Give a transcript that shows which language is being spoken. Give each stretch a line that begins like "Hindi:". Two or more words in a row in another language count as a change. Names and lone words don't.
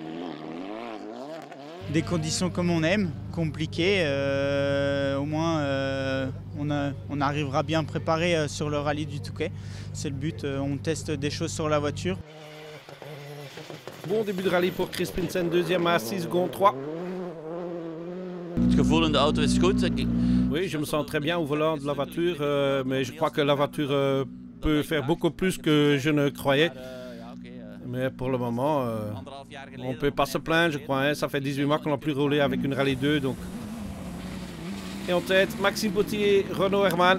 French: Des conditions comme on aime, compliquées, au moins on arrivera bien préparé sur le rallye du Touquet. C'est le but, on teste des choses sur la voiture. Bon début de rallye pour Chris Pinsen, 2e à 6 secondes 3.
Dutch: Het gevoel in de auto is goed.
French: Oui, je me sens très bien au volant de la voiture, mais je crois que la voiture peut faire beaucoup plus que je ne croyais. Mais pour le moment, on ne peut pas se plaindre, je crois. Hein. Ça fait 18 mois qu'on n'a plus roulé avec une Rallye 2. Donc. Et en tête, Maxime Potier, Renaud Herman.